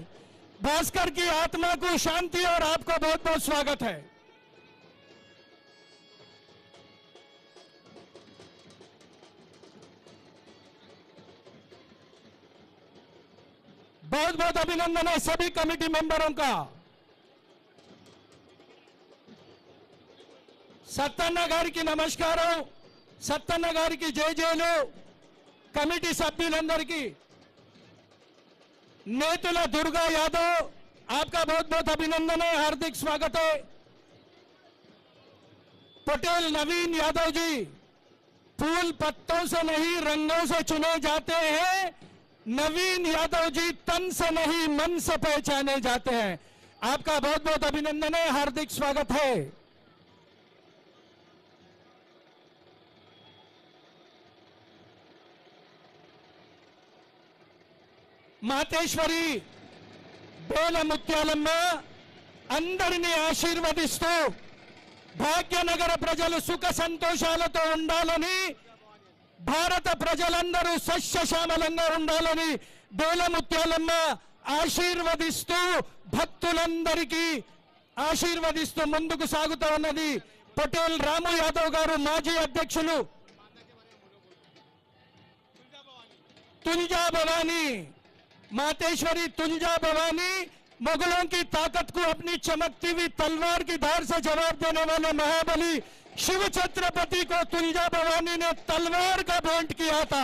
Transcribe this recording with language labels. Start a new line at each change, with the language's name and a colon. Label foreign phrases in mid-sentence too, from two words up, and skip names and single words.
Hindi: भास्कर की आत्मा को शांति और आपका बहुत बहुत स्वागत है। बहुत बहुत अभिनंदन है सभी
English: committee members
Hindi: का।
Telugu: సత్తన్న గారికి నమస్కారం, సత్తన్న గారికి జయజయలు, కమిటీ సభ్యులందరికీ, నేతుల
Hindi: दुर्गा यादव आपका बहुत बहुत अभिनंदन है, हार्दिक स्वागत है। पटेल नवीन यादव जी, फूल पत्तों से नहीं रंगों से चुने जाते हैं। नवीन यादव जी तन से नहीं मन से पहचाने जाते हैं। आपका बहुत बहुत अभिनंदन है, हार्दिक स्वागत है।
Telugu: మాతేశ్వరి బేలముత్యాలమ్మ అందరినీ ఆశీర్వదిస్తూ భాగ్యనగర ప్రజలు సుఖ సంతోషాలతో ఉండాలని, భారత ప్రజలందరూ సస్యశ్యామలంగా ఉండాలని బేలముత్యాలమ్మ ఆశీర్వదిస్తూ భక్తులందరికీ ఆశీర్వదిస్తూ ముందుకు సాగుతూ ఉన్నది। పటేల్ రాము యాదవ్ గారు మాజీ అధ్యక్షులు,
Hindi: तुंजा भवानी, मातेश्वरी तुंजा भवानी मुगलों की ताकत को अपनी चमकती हुई तलवार की धार से जवाब देने वाले महाबली शिव छत्रपति को तुंजा भवानी ने तलवार का भेंट किया था।